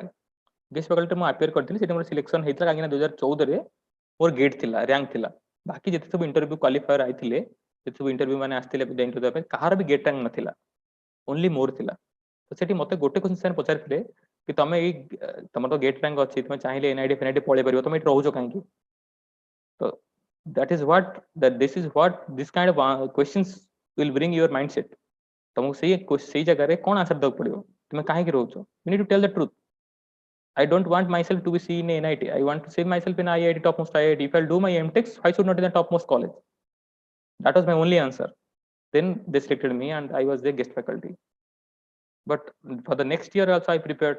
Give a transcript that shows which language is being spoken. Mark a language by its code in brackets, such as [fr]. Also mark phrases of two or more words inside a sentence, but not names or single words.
[en] guest faculty [or] ମୁଁ ଆପିୟର କରିଥିଲି, ସେଠି ମୋର ସିଲେକ୍ସନ ହେଇଥିଲା, କାହିଁକିନା 2014ରେ ମୋର ଗେଟ୍ ଥିଲା, ରାଙ୍କ ଥିଲା। ବାକି ଯେତେ ସବୁ [en] interview qualifier [or] ଆଇଥିଲେ, ଯେତେ ସବୁ ଇଣ୍ଟରଭ୍ୟୁ ମାନେ ଆସିଥିଲେ ଇଣ୍ଟରଭ୍ୟୁ ଦେବା ପାଇଁ, କାହାର ବି [en] GATE rank [or] ନଥିଲା, ଓନ୍ଲି ମୋର ଥିଲା। ତ ସେଠି ମତେ ଗୋଟେ କ୍ୱେଶ୍ଚନ ସେମାନେ ପଚାରିଥିଲେ କି ତମେ ତମର ତ [en] GATE rank [or] ଅଛି, ତମେ ଚାହିଁଲେ ଏନ୍ଆଇଟି ଫେନ୍ଆଇଟି ପଳେଇ ପାରିବ, ତମେ ଏଠି ରହୁଛ କାହିଁକି? ତ [en] this is what this kind of questions will bring your mindset. [or] ତମକୁ ସେଇ ଜାଗାରେ କଣ ଆନ୍ସର ଦେବାକୁ ପଡିବ, ତୁମେ କାହିଁକି ରହୁଛ? [en] You need to tell the truth. I don't want myself to be seen in NIT. I want to see myself in IIT, topmost IIT. If I'll do my MTechs, why should not in the topmost college? That was my only answer. Then they selected me and I was their guest faculty. But for the next year also I prepared.